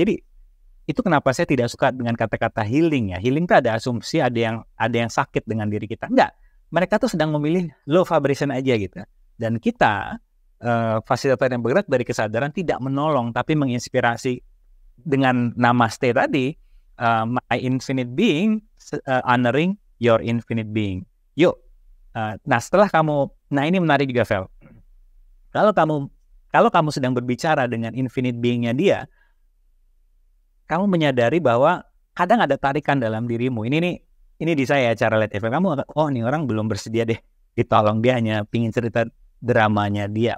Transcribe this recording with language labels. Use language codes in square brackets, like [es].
[id] Jadi itu kenapa saya tidak suka dengan kata-kata healing ya. Healing itu ada asumsi ada yang sakit dengan diri kita. Enggak. Mereka tuh sedang memilih low vibration aja gitu. Dan kita fasilitator yang bergerak dari kesadaran tidak menolong tapi menginspirasi dengan namaste tadi. [en] My infinite being honoring your infinite being. [id] Yuk. Nah setelah kamu, nah ini menarik juga Vel. Kalau kamu sedang berbicara dengan infinite being-nya dia, kamu menyadari bahwa kadang ada tarikan dalam dirimu. Ini di saya cara lihat efek kamu. Oh ini orang belum bersedia deh ditolong, dia hanya pingin cerita dramanya dia.